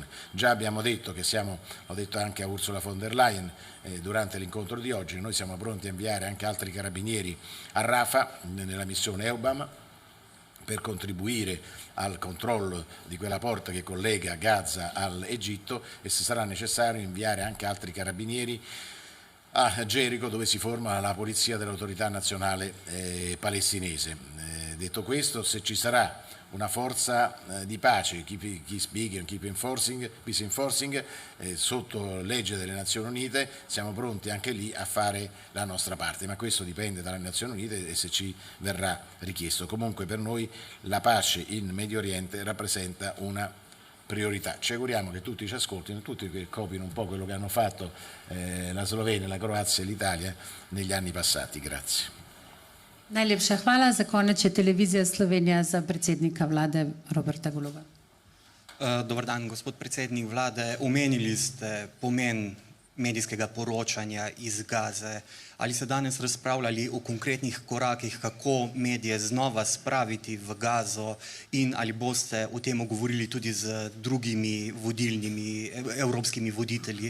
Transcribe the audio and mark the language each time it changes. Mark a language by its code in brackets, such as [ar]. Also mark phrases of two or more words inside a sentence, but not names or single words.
[it] Già abbiamo detto che l'ho detto anche a Ursula von der Leyen durante l'incontro di oggi, noi siamo pronti a inviare anche altri carabinieri a Rafah nella missione EUBAM per contribuire al controllo di quella porta che collega Gaza all'Egitto, e se sarà necessario inviare anche altri carabinieri a Gerico, dove si forma la polizia dell'autorità nazionale palestinese. Detto questo, se ci sarà una forza di pace, [en] keep enforcing, peace enforcing, [it] sotto legge delle Nazioni Unite, siamo pronti anche lì a fare la nostra parte, ma questo dipende dalle Nazioni Unite e se ci verrà richiesto. Comunque per noi la pace in Medio Oriente rappresenta una priorità. Ci auguriamo che tutti ci ascoltino, tutti che copino un po' quello che hanno fatto la Slovenia, la Croazia e l'Italia negli anni passati. Grazie. [sl] Najlepša hvala. Za konec je televizija Slovenija za predsednika vlade Roberta Goloba. [hr] Dobar dan, [sl] gospod predsednik vlade. Omenili ste pomen medijskega poročanja iz Gaze. Ali ste danes razpravljali o konkretnih korakih, kako medije znova spraviti v Gazo, in ali boste o tem govorili tudi z drugimi vodilnimi evropskimi voditelji?